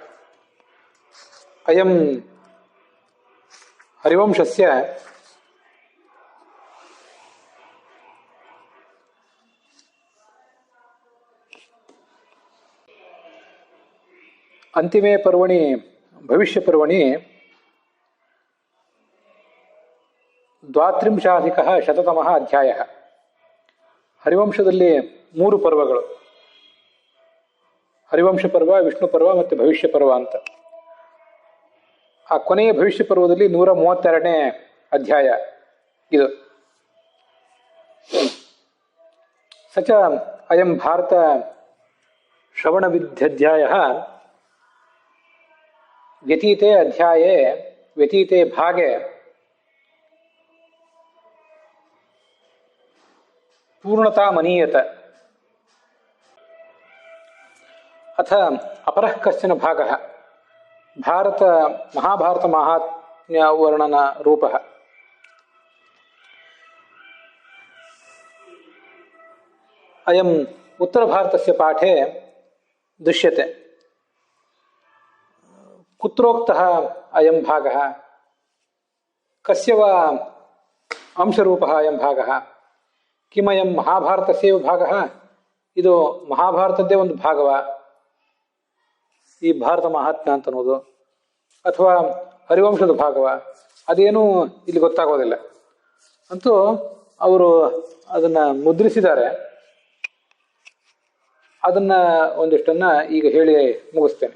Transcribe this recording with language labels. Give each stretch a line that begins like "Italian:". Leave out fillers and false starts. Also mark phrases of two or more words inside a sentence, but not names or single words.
Sanskrit: अयं हरिवंशस्य अंतिमे पर्वणि भविष्यपर्वणि 32 अध्यायः.
Kannada: ಹರಿವಂಶದಲ್ಲಿ 3 ಪರ್ವಗಳು, ಹರಿವಂಶ ಪರ್ವ, ವಿಷ್ಣು ಪರ್ವ ಮತ್ತು ಭವಿಷ್ಯ ಪರ್ವ ಅಂತ. ಆ ಕೊನೆಯ ಭವಿಷ್ಯ ಪರ್ವದಲ್ಲಿ 132ನೇ ಅಧ್ಯಾಯ ಇದು.
Sanskrit: ಸಚ ಅಯಂ ಭಾರತ ಶ್ರವಣ ವಿಧ್ಯಧ್ಯಾಯ ವ್ಯತೀತೆ ಅಧ್ಯಾಯೇ ವ್ಯತೀತೆ ಭಾಗೆ ಪೂರ್ಣತಾ ಮನೀಯತ. अथ अपरः कश्चन भागः भारत महाभारत महात्म्य वर्णन रूपः. अयम् उत्तरभारतस्य पाठे दृश्यते. कुत्रोक्तः अयं भागः, कस्य वा अंशरूपः अयं भागः, किमयं महाभारतस्यैव भागः,
Kannada: ಇದು ಮಹಾಭಾರತದ್ದೇ ಒಂದು ಭಾಗವ ಈ ಭಾರತ ಮಹಾತ್ಮ್ಯ ಅಂತ ಅನ್ನೋದು, ಅಥವಾ ಹರಿವಂಶದ ಭಾಗವ, ಅದೇನೂ ಇಲ್ಲಿ ಗೊತ್ತಾಗೋದಿಲ್ಲ. ಅಂತೂ ಅವರು ಅದನ್ನ ಮುದ್ರಿಸಿದ್ದಾರೆ. ಅದನ್ನ ಒಂದಿಷ್ಟನ್ನ ಈಗ ಹೇಳಿ ಮುಗಿಸ್ತೇನೆ.